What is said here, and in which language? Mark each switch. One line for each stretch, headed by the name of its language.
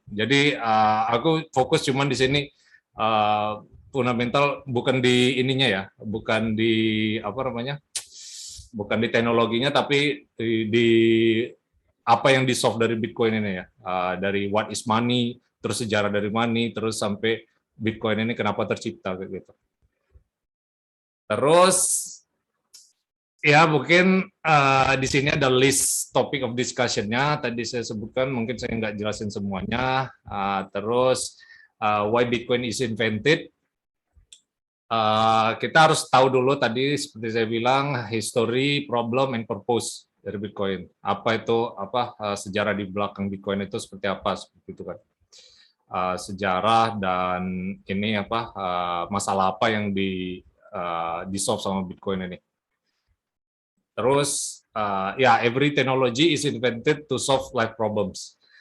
Indonesian: Jadi aku fokus cuman di sini fundamental bukan di ininya ya, bukan di apa namanya, bukan di teknologinya tapi di apa yang di solve dari Bitcoin ini ya, dari
English: what is money,
Indonesian: terus sejarah dari money, terus sampai Bitcoin ini kenapa tercipta kayak gitu. Terus ya mungkin di sini ada
English: list topic of discussion-
Indonesian: nya. Tadi saya sebutkan, mungkin saya nggak jelasin semuanya. Terus
English: why Bitcoin is invented.
Indonesian: Kita harus tahu dulu tadi seperti saya bilang
English: history, problem, and purpose
Indonesian: dari Bitcoin. Apa itu sejarah di belakang Bitcoin itu seperti apa seperti itu kan. Sejarah dan ini apa masalah apa yang di solve sama Bitcoin ini. Terus ya
English: every technology is invented to solve life problems.